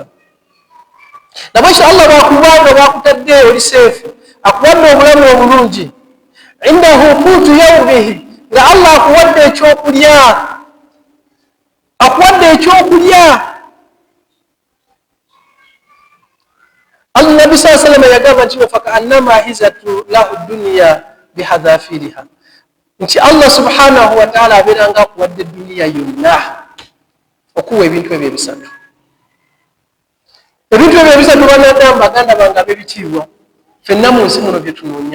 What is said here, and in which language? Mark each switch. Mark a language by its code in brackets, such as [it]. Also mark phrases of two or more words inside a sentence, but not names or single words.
[lg] Nabwekyo Allah bw'akubanga bw'akutadde oli seefu, akuwadde obulamu obulungi, [ar] عنده قوت يومه, [lg] nga Allah akuwadde ekyokulya, akuwadde ekyokulya. Allah Nabbi [ar] صلى الله عليه وسلم [lg] yagamba nti [ar] فكأنما حيزت له الدنيا بحذافيرها, [lg] nti Allah [ar] سبحانه وتعالى [lg] abeeranga akuwadde duniya yonna okuwa ebintu ebyo ebisatu. Ebintu ebyo ebisatu banadamu baganda bange ab'ebitiibwa, ffenna mu nsi muno bye tunoonya.